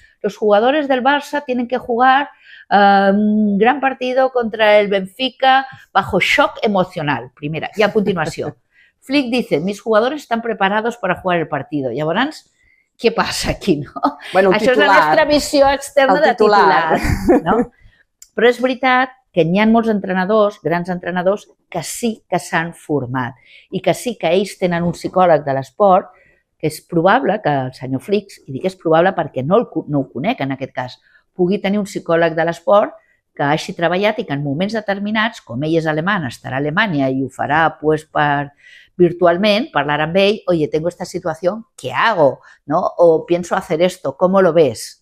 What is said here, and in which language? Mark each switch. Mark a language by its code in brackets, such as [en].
[es] Los jugadores del Barça tienen que jugar un gran partido contra el Benfica bajo shock emocional. Primera. [ca] I a continuació, [es] Flick dice, mis jugadores están preparados para jugar el partido. [ca] Llavors, què passa aquí, no? Això és la nostra visió externa de titular. Però és veritat que hi ha molts entrenadors, grans entrenadors, que sí que s'han format i que sí que ells tenen un psicòleg de l'esport, que és probable que el senyor Flick, i dic és probable perquè no ho conec en aquest cas, pugui tenir un psicòleg de l'esport que hagi treballat i que en moments determinats, com ell és alemany, estarà a Alemanya i ho farà virtualment, parlar amb ell, [es] oye, tengo esta situación, ¿qué hago? O pienso hacer esto, ¿cómo lo ves?